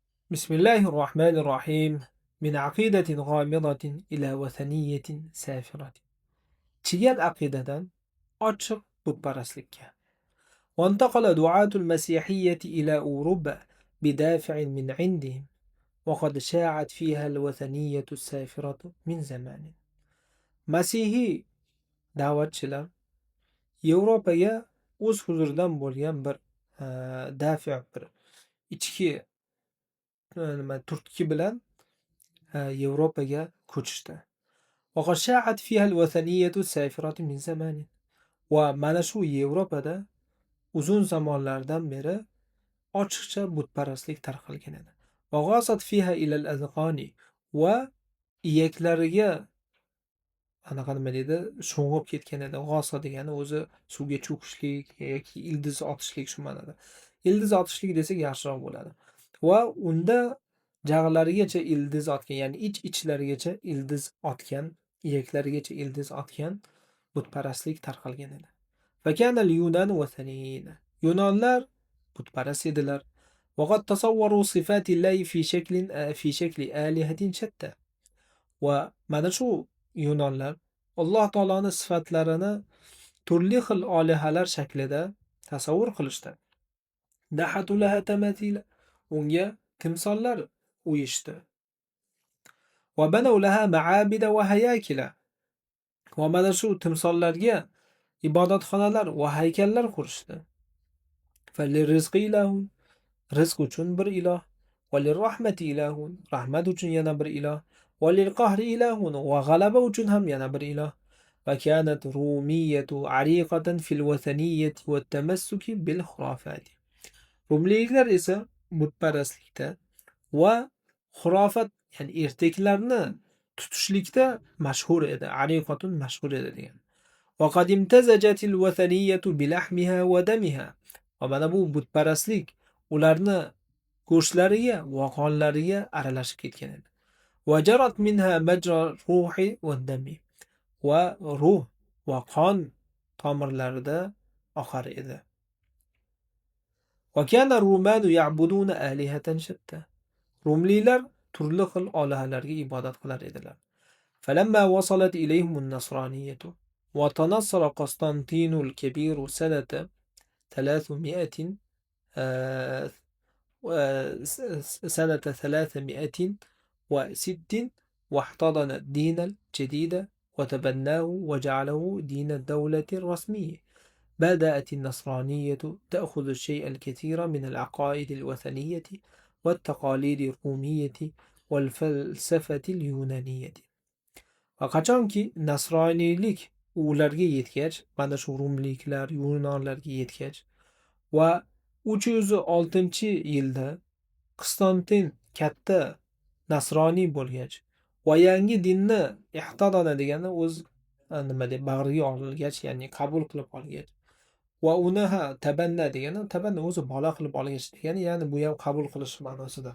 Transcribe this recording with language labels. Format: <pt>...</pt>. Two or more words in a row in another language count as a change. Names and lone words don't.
<ar>بسم الله الرحمن الرحيم من عقيدة غامضة إلى وثنية سافرة</ar> <uz>chigal aqidadan ochiq butparastlikka</uz> <ar>وانتقل دعاة المسيحية إلى أوروبا بدافع من عندهم وقد شاعت فيها الوثنية السافرة من زمان</ar> <uz>مسيحي da'vatchilar Yevropaga o'z huzuridan bo'lgan bir dafi bir ichki turtki bilan Yevropaga ko'chishdi.</uz> <ar>وقد شاعت فيها الوثنية السافرة من زمان</ar> <uz>va mana shu Yevropada uzun zamonlardan beri ochiqcha butparastlik tarqalgan edi.</uz> <ar>وغاصت فيها إلى الأذقان</ar> <uz>va iyaklariga nima deydi sho'ng'ib ketgan edi. G'osa degani o'zi suvga cho'kishlik yoki ildiz otishlik shu ma'noda. Ildiz otishlik desak yaxshiroq bo'ladi. Va unda jag'larigacha ildiz otgan, ya'ni ichlarigacha ildiz otgan, iyaklarigacha ildiz otgan butparastlik tarqalgan edi.</uz> <ar>فكان اليونان وثنيين.</ar> <uz>Yunonlar butparast edilar.</uz> <ar>وقد تصوروا صفات الله في شكل آلهة شتى.</ar> <uz>Va mana shu Yunonlar Alloh taoloning sifatlarini turli xil olihalar shaklida tasavvur qilishdi. Dahatulaha tamathila, unga timsollar uyishdi.</uz> <ar>وبنوا لها معابد وهياكل.</ar> <uz>Va mana shu timsollarga ibodatxonalar va haykallar qurishdi.</uz> <ar>فللرزق إله,</ar> <uz>rizq uchun bir iloh,</uz> <ar>وللرحمة إله,</ar> <uz>rahmat uchun yana bir iloh,</uz> <ar>وللقهر إله,</ar> <uz>va g'alaba uchun ham yana bir iloh.</uz> <ar>وكانت رومية عريقة في الوثنية والتمسك بالخرافات.</ar> <uz>Rumliklar esa butparastlikda va xurofat, ya'ni ertaklarni tutishlikda mashhur edi. Ariqatun mashhur edi degan.</uz> <ar>وقد امتزجت الوثنية بلحمها ودمها.</ar> <uz>Va mana bu butparastlik ularni go'shtlariga va qonlariga aralashib ketgan edi.</uz> <ar>وجرت منها مجرى الروح والدم.</ar> <uz>Va ruh va qon tomirlarida oqar edi.</uz> <ar>وكان الرومان يعبدون آلهة شتى.</ar> <uz>Rumlilar turli xil olahalarga ibodat qilar edilar.</uz> <ar>فلما وصلت إليهم النصرانية وتنصر قسطنطين الكبير سنة 300 306 واحتضن الدين الجديد وتبناه وجعله دين الدولة الرسمية. بدأت النصرانية تأخذ الشيء الكثير من العقائد الوثنية والتقاليد الرومية والفلسفة اليونانية.</ar> <uz>Qachonki nasroniylik ularga yetgach, mana shu rumliklar, yunonlarga yetgach va 306-yilda Qistontin katta nasroniy bo'lgach va yangi dinni ihtodona degani o'z nima deb bag'riga olgach, ya'ni qabul qilib olgach va uni tabanna degani tabanna o'zi bola qilib olgach degani, ya'ni bu ham qabul qilish ma'nosida.</uz>